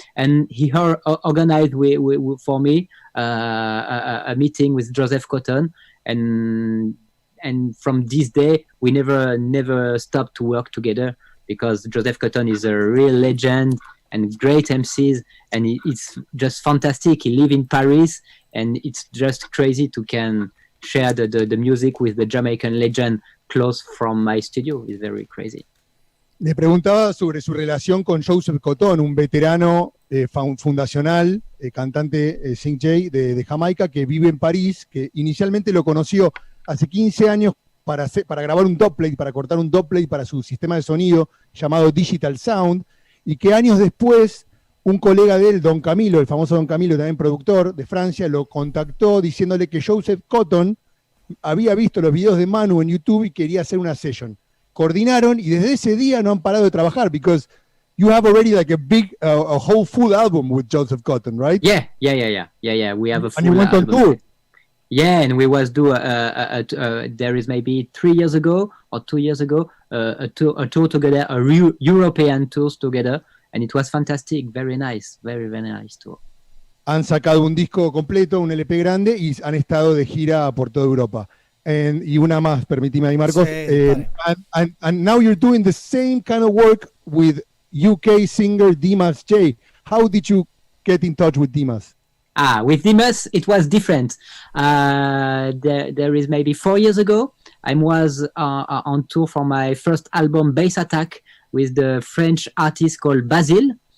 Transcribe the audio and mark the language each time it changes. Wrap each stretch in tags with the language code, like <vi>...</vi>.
<en>And he organized for me a meeting with Joseph Cotton, and from this day we never stopped to work together, because Joseph Cotton is a real legend and great MCs, and it's just fantastic. He live in Paris, and it's just crazy to can share the music with the Jamaican legend close from my studio. It's very crazy.</en> <es>Le preguntaba sobre su relación con Joseph Cotton, un veterano fundacional, cantante Sing J de Jamaica, que vive en París, que inicialmente lo conoció hace 15 años para grabar un dubplate, para cortar un dubplate para su sistema de sonido llamado Digital Sound, y que años después un colega de él, Don Camilo, el famoso Don Camilo, también productor de Francia, lo contactó diciéndole que Joseph Cotton había visto los videos de Manu en YouTube y quería hacer una session. Coordinaron y desde ese día no han parado de trabajar,</es> <en>because you have already like a big, a whole full album with Joseph Cotton, right? Yeah. We have a full album. And you went on tour. Yeah, and we was there is maybe 3 years ago or 2 years ago, a tour together, European tours together, and it was fantastic, very nice, very nice tour.</en> <es>Han sacado un disco completo, un LP grande, y han estado de gira por toda Europa. Y una más, permíteme ahí, Marcos. Sí,</es> <en>and now you're doing the same kind of work with UK singer Dimas J. How did you get in touch with Dimas? With Dimas, it was different. There is maybe 4 years ago, I was on tour for my first album, Bass Attack, with the French artist called Basile.</en>